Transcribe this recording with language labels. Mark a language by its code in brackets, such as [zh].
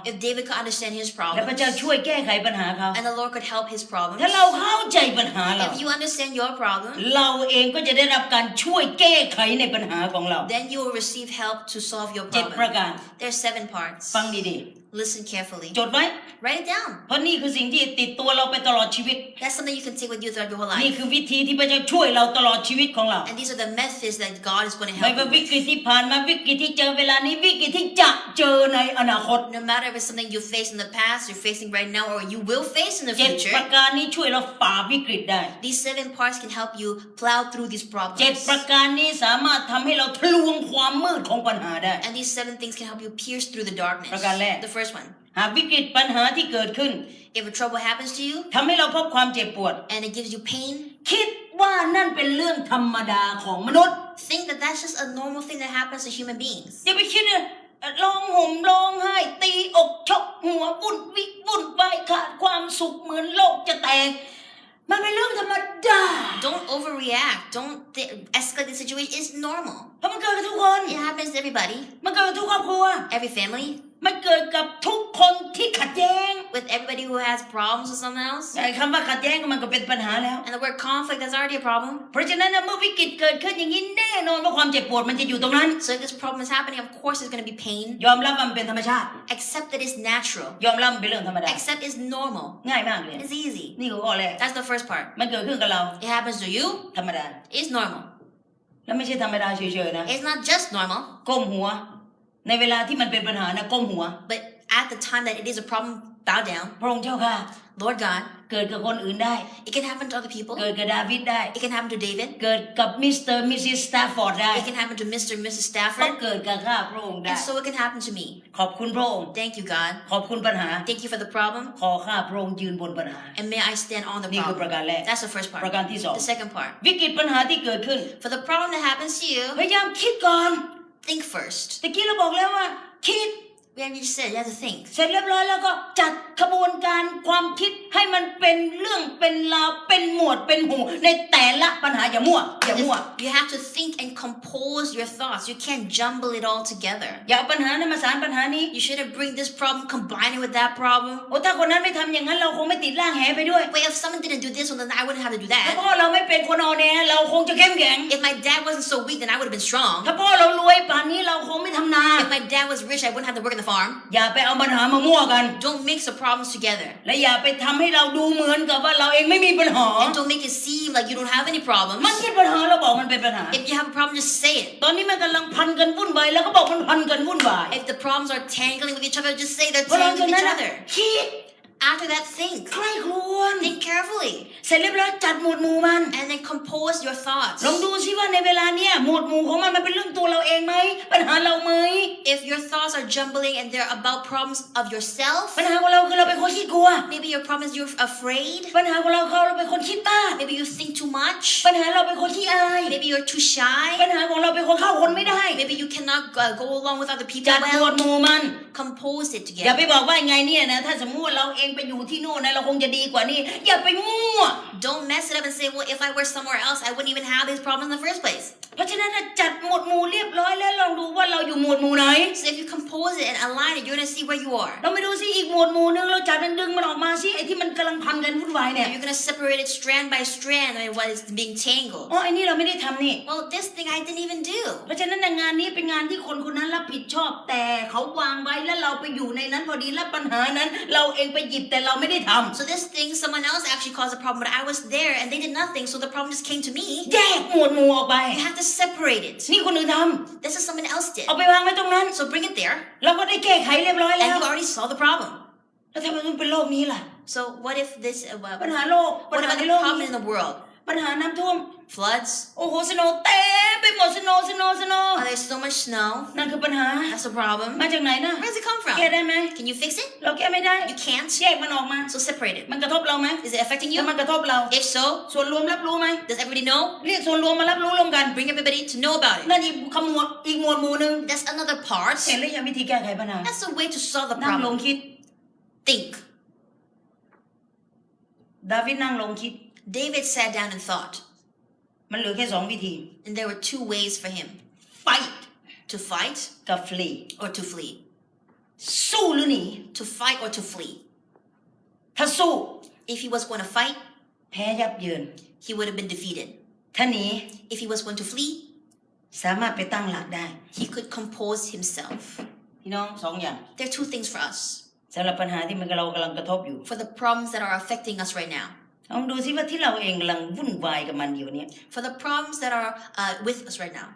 [en] If David could understand his [th] และพระเจ้า [en] problems [th] ช่วยแก้ไขปัญหาเขา [en] and the Lord could help his problems, [th] ถ้าเราเข้าใจปัญหาเรา [en] if you understand your problem, [th] เราเองก็จะได้รับการช่วยแก้ไขในปัญหาของเรา [en] then you will receive help to solve your [th] 7 ประ [en] problem. [th] การ [en] There's 7 parts. [th] ฟังดี [en] Listen carefully. [th] ๆจดไว้ [en] Write it down. [th] เพราะนี่คือสิ่งที่ติดตัวเราไปตลอดชีวิต [en] That's something you can take with you throughout your whole [th] นี่ [en] life. [th] คือวิธีที่พระเจ้าช่วยเราตลอดชีวิตของเรา [en] And these are the methods that God is going to [th] ไม่ [en] help [th] ว่า [en] you [th] วิ [en] with. [th] กฤตที่ผ่านมาวิกฤตที่เจอเวลานี้วิกฤตที่จะเจอในอนาคต [en] No matter if it's something you faced in the past, you're facing right now, or you will face in the [th] 7 ป [en] future, [th] ระการนี้ช่วยเราฝ่าวิกฤตได้ [en] these 7 parts can help you plow through these [th] 7 [en] problems. [th] ประการนี้สามารถทำให้เราทะลวงความมืดของปัญหาได้ [en] And these 7 things can help you pierce through the darkness. [th] ประการแรก [en] The first one, [th] หากวิกฤตปัญหาที่เกิดขึ้น [en] if a trouble happens to you [th] ทำให้เราพบความเจ็บปวด [en] and it gives you pain, [th] คิดว่านั่นเป็นเรื่องธรรมดาของมนุษย์ [en] think that that's just a normal thing that happens to human beings. [th] อย่าไปคิดเลยร้องห่มร้องไห้ตีอกชกหัววุ่นวายขาดความสุขเหมือนโลกจะแตกมันเป็นเรื่องธรรมดา [en] Don't overreact. Don't escalate the situation. It's normal. [th] เพราะมันเกิดกับทุกคน [en] It happens to everybody, [th] มันเกิดกับทุกครอบครัว [en] every family, [th] มันเกิดกับทุกคนที่ขัดแย้ง [en] with everybody who has problems with someone else. [th] ไอ้คำว่าขัดแย้งมันก็เป็นปัญหาแล้ว [en] And the word conflict is already a problem. [th] เพราะฉะนั้นเมื่อวิกฤตเกิดขึ้นอย่างนี้แน่นอนว่าความเจ็บปวดมันจะอยู่ตรงนั้น [en] So if this problem is happening, of course there's going to be pain. [th] ยอมรับว่ามันเป็นธรรมชาติ [en] Accept that it's natural. [th] ยอมรับมันเป็นเรื่องธรรมดา [en] Accept it's normal. [th] ง่ายมากเลย [en] It's easy. [th] นี่คือข้อแรก [en] That's the first part. [th] มันเกิดขึ้นกับเรา [en] It happens to you. [th] ธรรมดา [en] It's normal. [th] แล้วไม่ใช่ธรรมดาเฉยๆนะ [en] It's not just normal, [th] ก้มหัว ในเวลาที่มันเป็นปัญหานะก้มหัว [en] but at the time that it is a problem, bow down. [th] พระองค์เจ้าค่ะ [en] Lord God, [th] เกิดกับคนอื่นได้ [en] it can happen to other people. [th] เกิดกับดาวิดได้ [en] It can happen to David. [th] เกิดกับมิสเตอร์มิสซิสสแตฟฟอร์ดได้ [en] It can happen to Mr. and Mrs. [th] ก็ [en] Stafford. [th] เกิดกับข้าพระองค์ได้ [en] And so it can happen to me. [th] ขอบคุณพระองค์ [en] Thank you, God. [th] ขอบคุณปัญหา [en] Thank you for the problem. [th] ขอข้าพระองค์ยืนบนปัญหา [en] And may I stand on the [th] นี่คือประ [en] problem. [th] การแรก [en] That's the first [th] ประ [en] part. [th] การที่สอง [en] The second part. [th] วิกฤตปัญหาที่เกิดขึ้น [en] For the problem that happens to you, [th] พยายามคิดก่อน [en] think first. [th] ตะกี้เราบอกแล้วว่า คิด [en] We already just said you have to think. [th] เสร็จเรียบร้อยแล้วก็จัดขบวนการความคิดให้มันเป็นเรื่องเป็นราวเป็นหมวดเป็นหมู่ในแต่ละปัญหาอย่ามั่ว [en] You have to think and compose your thoughts. You can't jumble it all together. [th] อย่าเอาปัญหานั้นมาสานปัญหานี้ [en] You shouldn't bring this problem, combine it with that problem. [th] โอ้ถ้าคนนั้นไม่ทำอย่างนั้นเราคงไม่ติดล่างแหไปด้วย [en] Wait, if someone didn't do this one, then I wouldn't have to do [th] ถ้า [en] that. [th] พ่อเราไม่เป็นคนอ่อนแอเราคงจะเข้มแข็ง [en] If my dad wasn't so weak, then I would have been strong. [th] ถ้าพ่อเรารวยป่านนี้เราคงไม่ทำนา [en] If my dad was rich, I wouldn't have to work in the farm. [th] อย่าไปเอาปัญหามามั่วกัน [en] Don't mix the problems together. [th] และอย่าไปทำให้เราดูเหมือนกับว่าเราเองไม่มีปัญหา [en] And don't make it seem like you don't have any [th] มัน [en] problems. [th] เป็นปัญหาเราบอกมันเป็นปัญหา [en] If you have a problem, just say it. [th] ตอนนี้มันกำลังพันกันวุ่นวายแล้วก็บอกมันพันกันวุ่นวาย [en] If the problems are tangling with each other, just say they're [th] เพราะฉะ [en] tangling with [th] นั้น [en] each other. [th] คิด [en] after that, think. [th] ใคร่ครวญ [en] Think carefully. [th] เสร็จเรียบร้อยจัดหมวดหมู่มัน [en] And then compose your thoughts. [th] ลองดูซิว่าในเวลาเนี้ยหมวดหมู่ของมันเป็นเรื่องตัวเราเองไหมปัญหาเราไหม [en] If your thoughts are jumbling and they're about problems of yourself, [th] ปัญหาของเราคือเราเป็นคนขี้กลัว [en] maybe your problem is you're afraid. [th] ปัญหาของเราคือเราเป็นคนคิดมาก [en] Maybe you think too much. [th] ปัญหาเราเป็นคนขี้อาย [en] Maybe you're too shy. [th] ปัญหาของเราเป็นคนเข้าคนไม่ได้ [en] Maybe you cannot go along with other people [th] จัดหมวด [en] well. [th] หมู่มัน [en] Compose it [th] อย่า [en] together. [th] ไปบอกว่าไงเนี่ยนะถ้าสมมติว่าเราเองไปอยู่ที่โน่นนะเราคงจะดีกว่านี้อย่าไปมั่ว [en] Don't mess it up and say, well, if I were somewhere else, I wouldn't even have these problems in the first place. [th] เพราะฉะนั้นจัดหมวดหมู่เรียบร้อยแล้วลองดูว่าเราอยู่หมวดหมู่ไหน [en] So if you compose it and align it, you're going to see where you are. [th] เราไปดูซิอีกหมวดหมู่นึงเราจัดมันดึงมันออกมาซิไอ้ที่มันกำลังพันกันวุ่นวายเนี่ย [en] You're going to separate it strand by strand and what is being tangled. [th] อ๋อไอ้นี่เราไม่ได้ทำนี่ [en] Well, this thing I didn't even do. [th] เพราะฉะนั้นงานนี้เป็นงานที่คนคนนั้นรับผิดชอบแต่เขาวางไว้แล้วเราไปอยู่ในนั้นพอดีและปัญหานั้นเราเองไปหยิบแต่เราไม่ได้ทำ [en] So this thing, someone else actually caused a problem, but I was there and they did nothing, so the problem just came to me. [th] แยกหมวดหมู่ออกไป [en] You have to separate it. [th] นี่คนอื่นท [en] This is someone else [th] ำ [en] did. [th] เอาไปวางไว้ตรงนั้น [en] So bring it there, [th] เราก็ได้แก้ไขเรียบร้อย [en] and [th] แล้ว [en] you already saw the problem. [th] แล้วทำไมมันเป็นโลกนี้ล่ะ [en] So what if this, [th] ปัญหาโลกปัญ [en] what [th] หา [en] about [th] ใน [en] the [th] โลก [en] problem [th] นี้ [en] in the world? [th] ปัญหาน้ำท่วม [en] Floods? [th] โอ้โหสโนว์เต็มไปหมดสโนว์ [en] Oh, there's so much snow. [th] นั่นคือปัญหา [en] That's the problem. [th] มาจากไหนนะ [en] Where does it come from? [th] แก้ได้ไหม [en] Can you fix it? [th] เราแก้ไม่ได้ [en] You can't. [th] แยกมันออกมา [en] So separate it. [th] มันกระทบเราไหม [en] Is it affecting [th] ถ้า [en] you? [th] มันกระทบเรา [en] If so, [th] ส่วนรวมรับรู้ไหม [en] does everybody know? [th] เรียกส่วนรวมมารับรู้ร่วมกัน [en] Bring everybody to know about it. [th] นั่นอีกขมวดอีกหมวดหมู่หนึ่ง [en] That's another part. [th] เห็นหรือยังวิธีแก้ไขปัญหา [en] That's the way to solve the [th] นั่งลง [en] problem. [th] คิด [en] Think. [th] ดาวิดนั่งลงคิด [en] David sat down and thought, [th] มันเหลือแค่สองวิธี [en] and there were two ways for him: fight to fight [th] กับ flee [en] or to flee. [th] สู้หรือหนี [en] To fight or to flee. [th] ถ้าสู้ [en] If he was going to fight, [th] แพ้ยับเยิน [en] he would have been defeated. [th] ถ้าหนี [en] If he was going to flee, [th] สามารถไปตั้งหลักได้ [en] he could compose himself. [th] พี่น้องสองอย่าง [en] There are two things for us, [th] สำหรับปัญหาที่มันเรากำลังกระทบอยู่ [en] for the problems that are affecting us right now. [th] ลองดูซิว่าที่เราเองกำลังวุ่นวายกับมันอยู่เนี่ย [en] For the problems that are with us right now.